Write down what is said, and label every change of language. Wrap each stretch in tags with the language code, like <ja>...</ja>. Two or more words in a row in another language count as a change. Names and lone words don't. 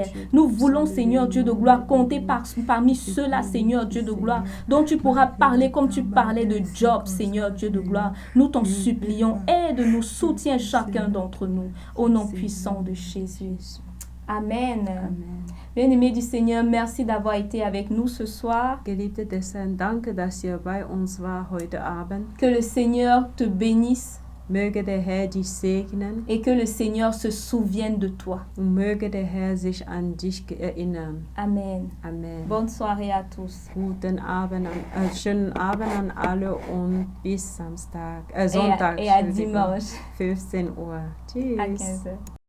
<fr>Nous voulons, Seigneur, Dieu de gloire, compter parmi ceux-là, Seigneur, Dieu de gloire, dont tu pourras parler comme tu parlais de Job, Seigneur, Dieu de gloire. Nous t'en supplions, aide-nous, soutiens chacun d'entre nous, au nom puissant de Jésus. Amen. Bien-aimés du Seigneur, merci d'avoir été avec nous ce soir.</fr> <de>Geliebte des Herrn, danke, dass ihr bei uns war heute Abend.</de> <fr>Que le Seigneur te bénisse.</fr> <de>Möge der Herr dich segnen.</de> <fr>Et que le Seigneur se souvienne de toi.</fr> <de>Und möge der Herr sich an dich erinnern. Amen. Amen.</de> <fr>Bonne soirée à tous.</fr> <de>Schönen Abend an alle und bis Sonntag.</de> <fr>Et à dimanche.</fr> <de>15 Uhr. Tschüss.</de> <fr>À 15 heures.</fr>